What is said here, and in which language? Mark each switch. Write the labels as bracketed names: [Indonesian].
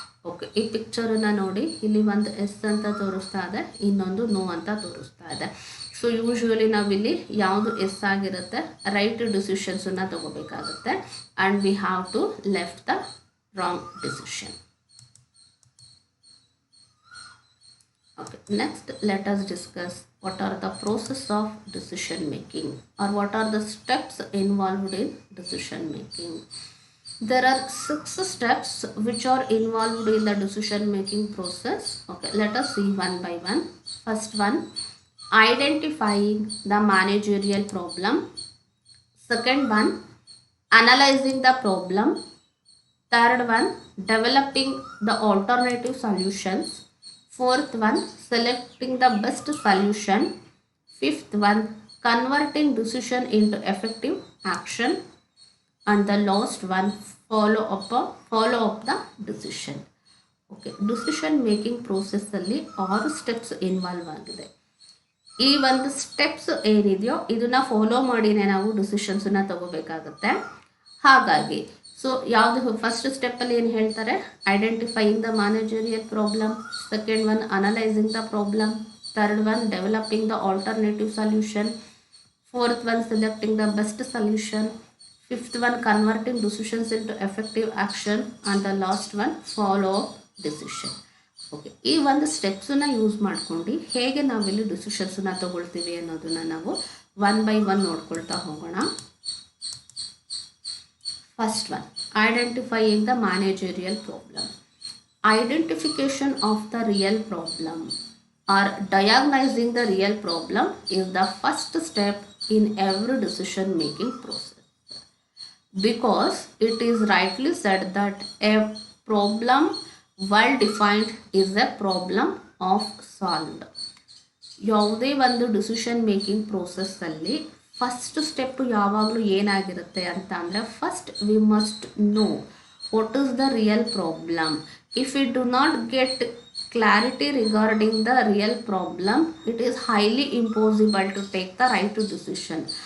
[Kannada] Okay, ಈ ಪಿಕ್ಚರನ್ನು ನೋಡಿ, ಇಲ್ಲಿ ಒಂದು ಎಸ್ ಅಂತ ತೋರಿಸ್ತಾ ಇದೆ, ಇನ್ನೊಂದು ನೋ ಅಂತ ತೋರಿಸ್ತಾ ಇದೆ. ಸೊ ಯೂಶ್ವಲಿ ನಾವಿಲ್ಲಿ ಯಾವುದು ಎಸ್ ಆಗಿರುತ್ತೆ right ಡಿಸಿಷನ್ಸನ್ನು ತಗೋಬೇಕಾಗುತ್ತೆ [English] And we have to left the wrong decision. Okay, next let us discuss what are the process of decision making or what are the steps involved in decision making. There are 6 steps which are involved in the decision making process. Okay, let us see one by one. First one, identifying the managerial problem. Second one, analyzing the problem. Third one, developing the alternative solutions. Fourth one, selecting the best solution. Fifth one, converting decision into effective action. And the last one, follow up the decision. [Kannada] Okay, decision making process ಅಲ್ಲಿ 6 steps involve ಆಗಿದೆ. ಈ ಒಂದು steps ಏನಿದೆಯೋ ಇದನ್ನ follow ಮಾಡಿನೇ ನಾವು ಡಿಸಿಷನ್ಸನ್ನು ತಗೋಬೇಕಾಗುತ್ತೆ. ಹಾಗಾಗಿ so ಯಾವುದು ಫಸ್ಟ್ ಸ್ಟೆಪ್ಪಲ್ಲಿ ಏನು ಹೇಳ್ತಾರೆ, [English] Identifying the managerial problem. Second one, analysing the problem. Third one, developing the alternative solution. Fourth one, selecting the best solution. Fifth one, converting decisions into effective action. And the last one, follow up decision. [Kannada] Okay, ಈ ಒಂದು ಸ್ಟೆಪ್ಸನ್ನು use ಮಾಡ್ಕೊಂಡು ಹೇಗೆ ನಾವಿಲ್ಲಿ ಡಿಸಿಷನ್ಸನ್ನು ತಗೊಳ್ತೀವಿ ಅನ್ನೋದನ್ನು ನಾವು one by one ನೋಡ್ಕೊಳ್ತಾ ಹೋಗೋಣ. [English] First one, identifying the managerial problem. Identification of the real problem or diagnosing the real problem is the first step in every decision making process, because it is rightly said that a problem well defined is a problem of solved. [Kannada] ಯಾವುದೇ ಒಂದು decision making ಪ್ರೋಸೆಸ್ಸಲ್ಲಿ first step ಯಾವಾಗಲೂ ಏನಾಗಿರುತ್ತೆ ಅಂತ ಅಂದರೆ, [English] First we must know what is the real problem. If you do not get clarity regarding the real problem, it is highly impossible to take the right decision.